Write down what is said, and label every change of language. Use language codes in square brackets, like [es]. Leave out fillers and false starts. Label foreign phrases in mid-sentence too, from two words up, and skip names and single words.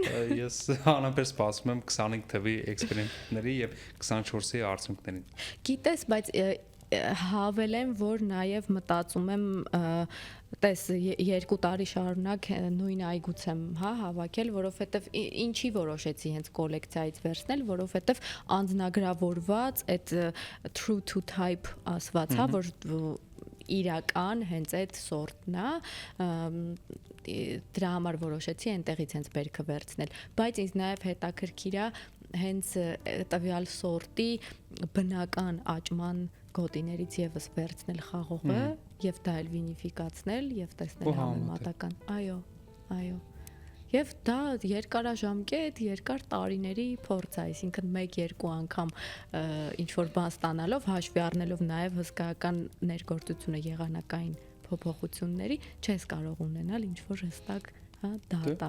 [hy] Ես անապեր սպասում եմ 25 թվի էքսպերիմենտների եւ 24-ի արդյունքներին։ Գիտես, բայց հավելեմ, որ նաև մտածում եմ, տես 2 տարի շարունակ նույն այգուց եմ, հա, հավաքել, որովհետև ինչի որոշեցի հենց կոլեկցիայից վերցնել, որովհետև անձնագրավորված այդ [en] true to type [hy] ասված, հա, որ իրական հենց այդ սորտն է, դրա համար որոշեցի այնտեղից հենց բերքը վերցնել, բայց ինձ նաև հետաքրքիր է հենց տվյալ սորտի բնական աճման գոտիներից եւս վերցնել խաղողը եւ դա էլ վինիֆիկացնել եւ տեսնել համեմատական։ Այո, այո։ Եվ դա երկարաժամկետ, երկար տարիների փորձ է, այսինքն 1-2 անգամ ինչ որ բան ստանալով, հաշվի առնելով նաև հսկայական ներգործությունը եղանակային փոփոխությունների, չես կարող ունենալ ինչ որ հստակ, հա, դատա։